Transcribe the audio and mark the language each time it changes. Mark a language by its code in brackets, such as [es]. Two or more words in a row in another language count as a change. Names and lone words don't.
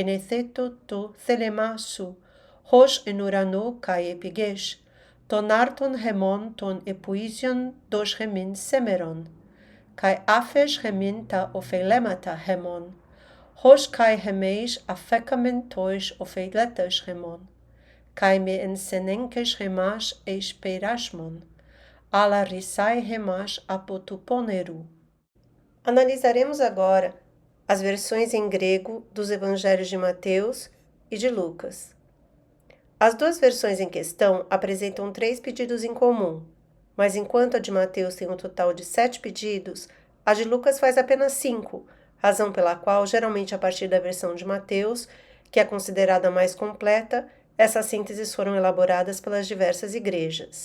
[el] νεθέτω το θέλεμά σου, ως εν ουρανό καί επιγές, τον άρτον χεμόν τον επουίζιον δος χεμήν σέμερον, καί άφες χεμήν τα οφειλέματα χεμόν, ως καί χεμέις αφέκαμεν τοις οφειλέτες χεμόν, καί με ενσενέγκες χεμάς εις περάσμον, αλλά ρισάι χεμάς από του πόνερου. [pt] Analisaremos agora as versões em grego dos evangelhos de Mateus e de Lucas. As duas versões em questão apresentam 3 pedidos em comum, mas enquanto a de Mateus tem um total de 7 pedidos, a de Lucas faz apenas 5, razão pela qual, geralmente a partir da versão de Mateus, que é considerada mais completa, essas sínteses foram elaboradas pelas diversas igrejas.